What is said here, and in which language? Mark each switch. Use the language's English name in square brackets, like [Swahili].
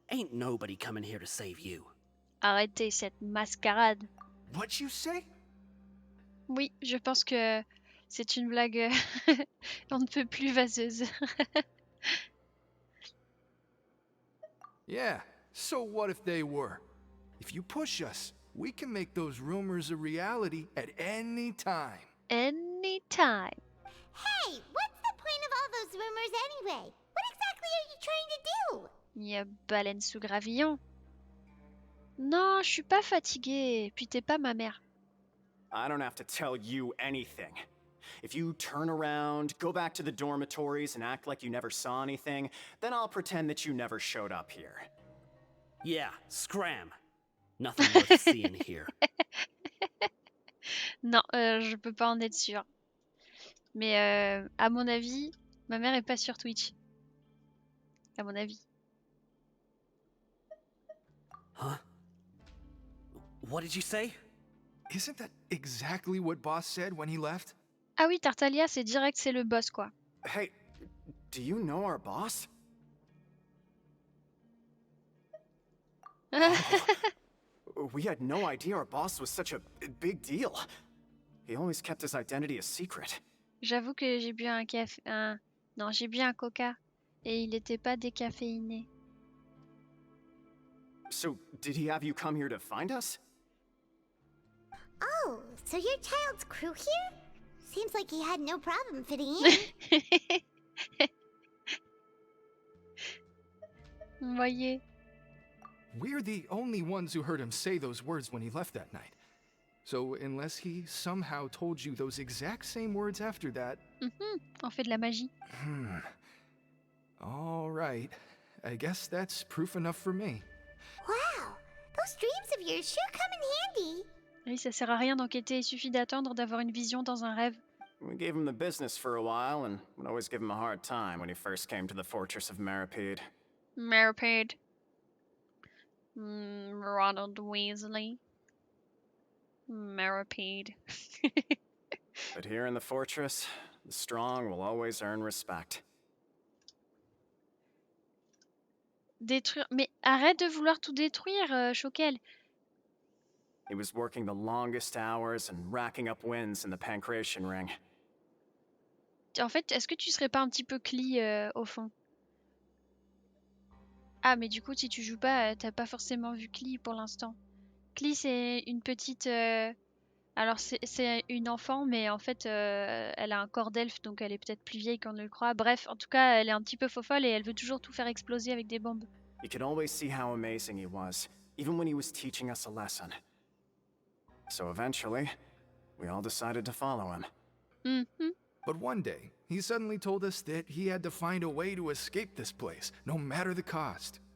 [English] Ain't nobody coming here to save you. [French] Arrêtez cette mascarade. [English] What'd you say? [French] Oui, je pense que c'est une blague. On ne peut plus vaseuse. [English] Yeah, so what if they were? If you push us, we can make those rumors a reality at any time. Anytime. Hey, what's the point of all those rumors anyway? What exactly are you trying to do? [French] Il y a baleine sous gravillon. Non, je suis pas fatiguée. Puis t'es pas ma mère. [English] I don't have to tell you anything. If you turn around, go back to the dormitories, and act like you never saw anything, then I'll pretend that you never showed up here. Yeah, scram. Nothing worth seeing here. [French] Non, je peux pas en être sûre. Mais à mon avis, ma mère est pas sur Twitch. À mon avis. [English] Huh? What did you say? Isn't that exactly what Boss said when he left? [French] Ah oui, Tartaglia, c'est direct, c'est le boss quoi. [English] Hey, do you know our boss? We had no idea our boss was such a big deal. He always kept his identity a secret. [French] J'avoue que j'ai bu un café. Non, j'ai bu un coca. Et il était pas décaféiné. [English] So, did he have you come here to find us? Oh, so your child's crew here? Seems like he had no problem fitting in. [French] Vous voyez. [English] We're the only ones who heard him say those words when he left that night. So, unless he somehow told you those exact same words after that... [French] On fait de la magie. [English] All right. I guess that's proof enough for me. Wow, those dreams of yours sure come in handy. [French] Oui, ça sert à rien d'enquêter, il suffit d'attendre d'avoir une vision dans un rêve. [English] We gave him the business for a while, and would always give him a hard time when he first came to the fortress of Méropide. Méropide. Ronald Weasley. Méropide. But here in the fortress, the strong will always earn respect. [French] Détruire. Mais arrête de vouloir tout détruire, Choquel. [English] He was working the longest hours and racking up wins in the Pancration Ring. [French] En fait, est-ce que tu serais pas un petit peu Clee au fond? Ah, mais du coup, si tu joues pas, t'as pas forcément vu Clee pour l'instant. Clee, c'est une petite. Alors, c'est une enfant, mais en fait, elle a un corps d'elfe, donc elle est peut-être plus vieille qu'on ne le croit. Bref, en tout cas, elle est un petit peu fofolle et elle veut toujours tout faire exploser avec des bombes. [English] You could always see how amazing he was, even when he was teaching us a lesson. So eventually, we all decided to follow him. Mhm. But one day, he suddenly told us that he had to find a way to escape this place, no matter the cost.